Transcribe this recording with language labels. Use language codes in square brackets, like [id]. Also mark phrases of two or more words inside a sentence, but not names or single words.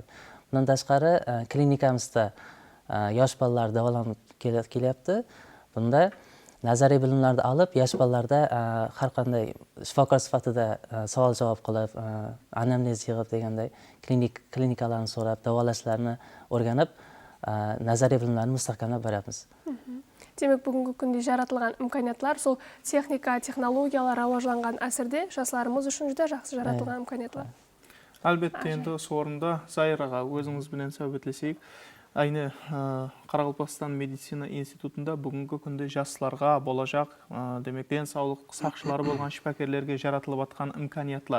[uz] Bundan tashqari klinikamizda yosh bolalar davolanib kelyapti. Bunda nazariy bilimlarni olib, yosh bolalarda har qanday shifokor sifatida savol javob qilib, anamnez yig'ib deganday klinikalarni so'rab, davolashlarini o'rganib, nazariy bilimlarni mustahkamlab boryapmiz. [kaa] Демек, бүгінгі күнде жаратылған имканиятлар, сол техника, технологиялар рауажланған әсірде жастарымыз үшін жүдә жақсы жаратылған имканиятлар. Әлбетте, енді осы орында Зайраға өзіңізбенен сөйлесейік. Айны Қарақалпақстан медицина институтында бүгінгі күнде жастарға болашақ, демек денсаулық сақшылары болған шипакерлерге жаратылып атқан имканиятлар.